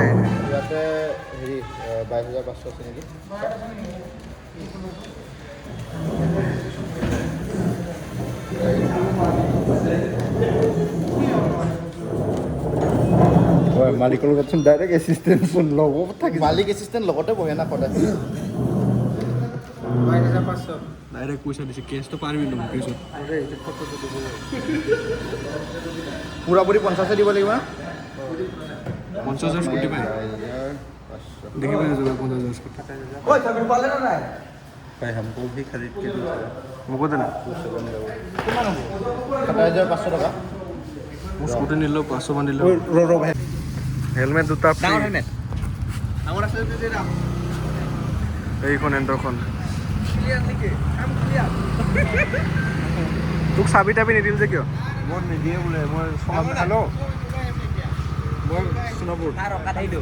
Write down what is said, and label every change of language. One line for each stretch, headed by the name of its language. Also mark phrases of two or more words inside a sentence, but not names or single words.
Assamese: ইয়াতে হেৰি 22,500 আছে নেকি হয় মালিকৰ লগত ডাইৰেক্ট এছিষ্টেণ্ট ফোন ল'ব থাকে মালিক এছিষ্টেণ্ট লগতে বহে না সদায় 22,500 ডাইৰেক্ট পইচা দিছে কেছটো পাৰিবি ন কেছত পুৰাপুৰি 50 দিব লাগিব না 50,000 স্কুটি পায় দেখিবি না 50,000 স্কুটি
Hindi: ओए तभी पाले ना है भाई हमको भी खरीद के दो
Assamese: মোকো দে না 27,500 টকা মোৰ স্কুটি নিলেও 500 মান দিলেও
Hindi: रो भाई
Assamese: হেলমেট দুটা ফ্ৰী हेलमेट আমার আছে দে দাম এইখন এণ্টৰখন ক্লিয়ার লিখে কাম ক্লিয়ার তোক চাবি তাবি নিদিল যে কিয় মই নিদিয়ে বোলে মই হেল্ল' মই সোণাপুৰ তাৰ অকাত আইদো